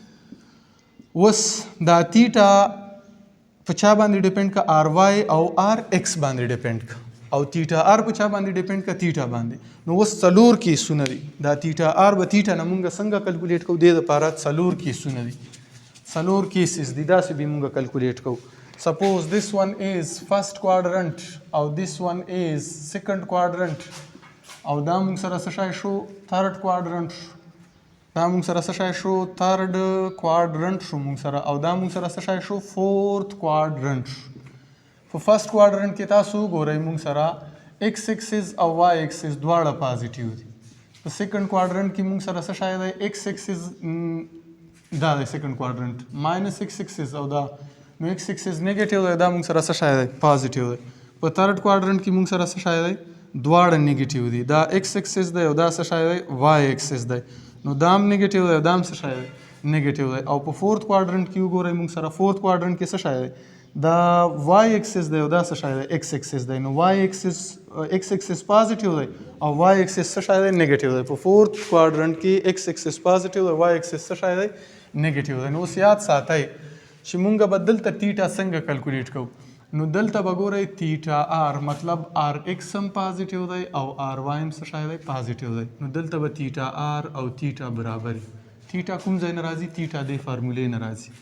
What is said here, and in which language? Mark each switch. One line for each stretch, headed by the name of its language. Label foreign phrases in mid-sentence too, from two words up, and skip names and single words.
Pashto: اوس دا تیټا په چا باندې ډیپینډ کا آر وای او آر ایکس باندې ډیپینډ کا او تیټا آر په چا باندې ډیپینډ کا تیټا باندې. نو اوس څلور کیسونه دي. دا تیټا آر به تیټا نه مونږ څنګه کلکولیټ کوو دې دپاره څلور کیسونه دي. څلور کیسز دي داسې به مونږ کلکولیټ کوو.
English: Suppose this one is first quadrant او this one is second quadrant
Pashto: او دا موږ سره څه شی شو
English: third quadrant شو.
Pashto: دا موږ سره څه شی شو
English: third quadrant
Pashto: شو موږ سره او دا موږ سره څه شی شو
English: fourth quadrant
Pashto: شو. په
English: first quadrant
Pashto: کې تاسو ګورئ موږ سره
English: x axis
Pashto: او
English: y axis
Pashto: دواړه پازیټیو دي. په
English: second quadrant
Pashto: کې موږ سره څه شی دی
English: x axis
Pashto: دا دی
English: second quadrant minus x axis
Pashto: او دا نو
English: x axis
Pashto: نیگیټیو دی دا موږ سره څه شی دی پازیټیو دی. په
English: third quadrant
Pashto: کې موږ سره څه شی دی دواړه نیگیټیو دي. دا
English: x axis
Pashto: دی او دا څه شی دی
English: y axis
Pashto: دی نو دا هم نیگیټیو دی او دا هم څه شی دی نیگیټیو دی. او په
English: fourth quadrant
Pashto: کې وګورئ موږ سره
English: fourth quadrant
Pashto: کې څه شی دی دا
English: y axis
Pashto: دی او دا څه شی دی
English: x axis
Pashto: دی نو
English: x axis
Pashto: پازیټیو دی او
English: y axis
Pashto: څه شی دی نیگیټیو دی. په
English: fourth quadrant
Pashto: کې
English: x axis
Pashto: پازیټیو دی
English: y axis
Pashto: څه شی دی نیگیټیو دی. نو اوس یاد ساتئ چې مونږ به دلته ټیټا څنګه کلکولیټ کوو. نو دلته به ګورئ ټیټا آر مطلب آر ایکس هم پازیټیو دی او آر وای هم څه شی دی پازیټیو دی. نو دلته به ټیټا آر او ټیټا برابر ټیټا کوم ځای نه راځي ټیټا د فارمولې نه راځي.